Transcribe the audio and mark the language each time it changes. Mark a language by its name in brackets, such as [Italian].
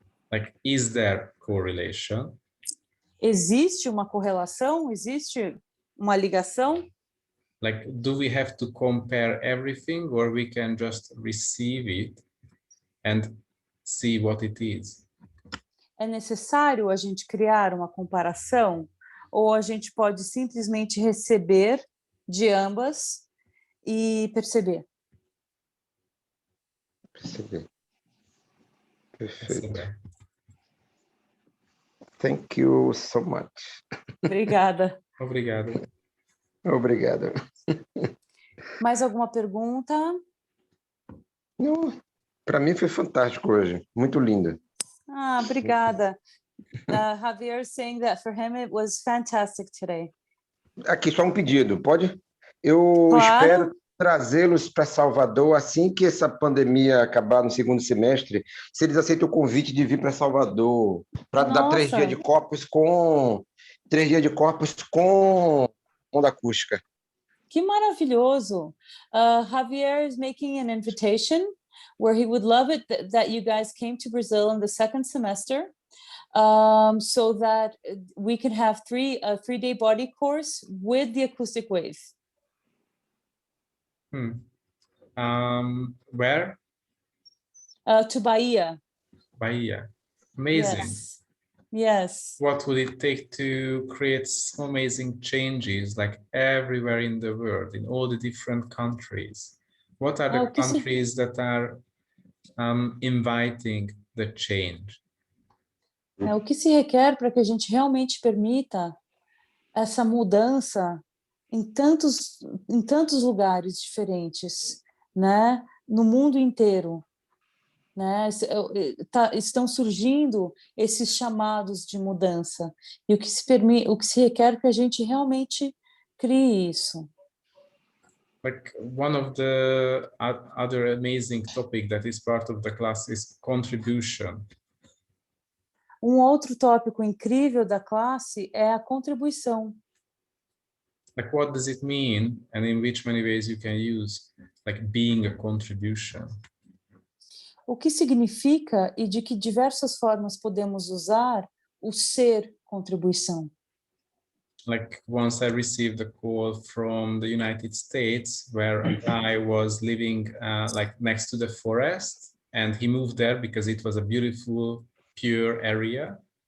[English] Like, is there correlation? [Portuguese] Existe uma correlação? Existe uma ligação? [English] Like, do we have to compare everything, or we can just receive it and see what it is? [Portuguese] É necessário a gente criar uma comparação, ou a gente pode simplesmente receber de ambas e perceber? Perceber. Perfeito. Perceber. [English] Thank you so much. [Portuguese] Obrigada. Obrigado. Obrigado. Mais alguma pergunta? Não, para mim foi fantástico hoje. Muito lindo. Obrigada. [English] Javier saying that for him it was fantastic today. [Portuguese] Aqui só um pedido, pode? Eu espero trazê-los para Salvador assim que essa pandemia acabar no segundo semestre, se eles aceitam o convite de vir para Salvador, para dar 3 dias de corpos com onda acústica. Que maravilhoso! [English] Javier is making an invitation where he would love it that you guys came to Brazil in the second semester, so that we can have a 3-day body course with the acoustic wave. Where? To Bahia. Bahia. Amazing. Yes. Yes. What would it take to create so amazing changes like everywhere in the world, in all the different countries? What are the countries that are inviting the change? [Portuguese] O que se requer para que a gente realmente permita essa mudança em tantos lugares diferentes, né? No mundo inteiro, né? Estão surgindo esses chamados de mudança e o que se requer que a gente realmente crie isso. [English] Like one of the other amazing topic that is part of the class is contribution. [Portuguese] Outro tópico incrível da classe é a contribuição. [English] Like what does it mean, and in which many ways you can use like being a contribution? [Portuguese] O que significa e de que diversas formas podemos usar o ser contribuição? [English] Like once I received a call from the United States where a guy was living like next to the forest, and he moved there because it was a beautiful, pure area.